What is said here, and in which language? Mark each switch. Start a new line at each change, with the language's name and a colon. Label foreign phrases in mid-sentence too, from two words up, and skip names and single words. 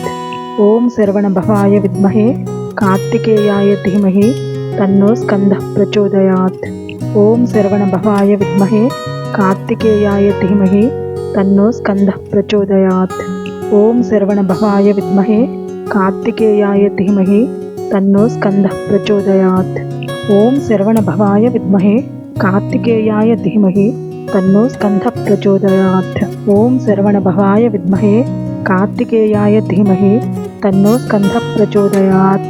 Sanskrit: ॐ शरवणभवाय विद्महे कार्तिकेयाय धीमहि तन्नो स्कन्दः प्रचोदयात्। ॐ शरवणभवाय विद्महे कार्तिकेयाय धीमहि तन्नो स्कन्दः प्रचोदयात्। ॐ शरवणभवाय विद्महे కార్తికేయాయ ధీమహి తన్నో స్కందః ప్రచోదయాత్. ఓం శరవణభవాయ విద్మహే కార్తికేయాయ ధీమహి తన్నో స్కందః ప్రచోదయాత్. ఓం శరవణభవాయ విద్మహే కార్తికేయాయ ధీమహి తన్నో స్కందః ప్రచోదయాత్.